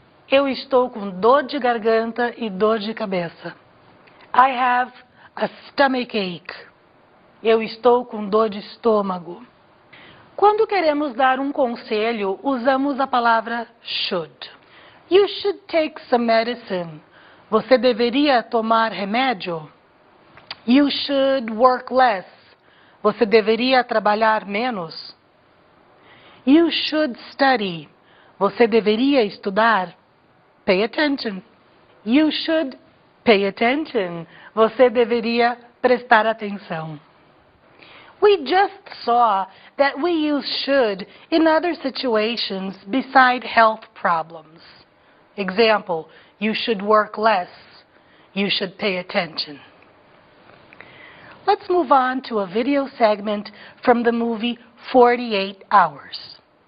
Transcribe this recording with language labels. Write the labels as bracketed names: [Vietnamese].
[Portuguese] Eu estou com dor de garganta e dor de cabeça. [English] I have a stomach ache. [Portuguese] Eu estou com dor de estômago. Quando queremos dar um conselho, usamos a palavra should. [English] You should take some medicine. [Portuguese] Você deveria tomar remédio? [English] You should work less. [Portuguese] Você deveria trabalhar menos? [English] You should study. [Portuguese] Você deveria estudar? [English] Pay attention. You should pay attention. [Portuguese] Você deveria prestar atenção. [English] We just saw that we use should in other situations beside health problems. Example, you should work less. You should pay attention. Let's move on to a video segment from the movie 48 Hours.